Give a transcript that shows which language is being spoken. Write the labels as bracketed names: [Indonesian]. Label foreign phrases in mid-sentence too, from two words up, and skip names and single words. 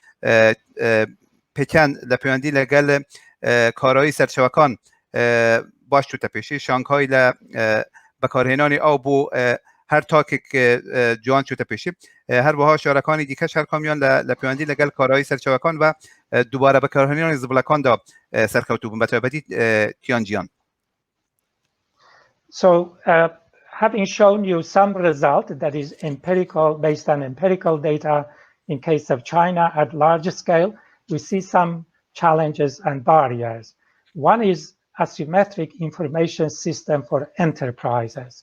[Central Kurdish] پێکەن لە پەیوەندی لەگەڵ کارایی سەرچاوەکان باش چوتە پێشی شانگهای لە بەکارهێنانی ئاو بۆ هەر تاکێک جوان چوتە پێشی هەروەها شارەکانی دیکەش هەر کامیان لە پەیوەندی لەگەڵ کارایی سەرچاوەکان و دووبارە بەکارهێنانی زبلەکاندا سەرکەوتوو بوون بەتایبەتی تیانجیان. [English] So having shown you some result that is empirical, based on empirical data in case of China at large scale, we see some challenges and barriers. One is asymmetric information system for enterprises.